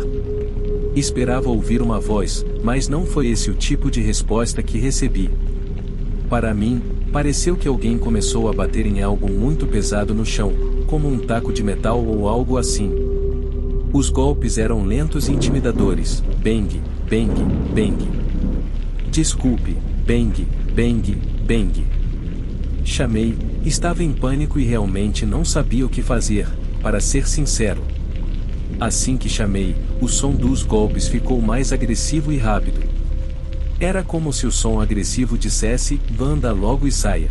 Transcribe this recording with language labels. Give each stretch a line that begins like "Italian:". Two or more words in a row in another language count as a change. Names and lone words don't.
Portuguese: Esperava ouvir uma voz, mas não foi esse o tipo de resposta que recebi. Para mim, pareceu que alguém começou a bater em algo muito pesado no chão, como um taco de metal ou algo assim. Os golpes eram lentos e intimidadores: bang, bang, bang. Desculpe, bang, bang, bang. Chamei, estava em pânico e realmente não sabia o que fazer, para ser sincero. Assim que chamei, o som dos golpes ficou mais agressivo e rápido. Era como se o som agressivo dissesse: "Anda logo e saia."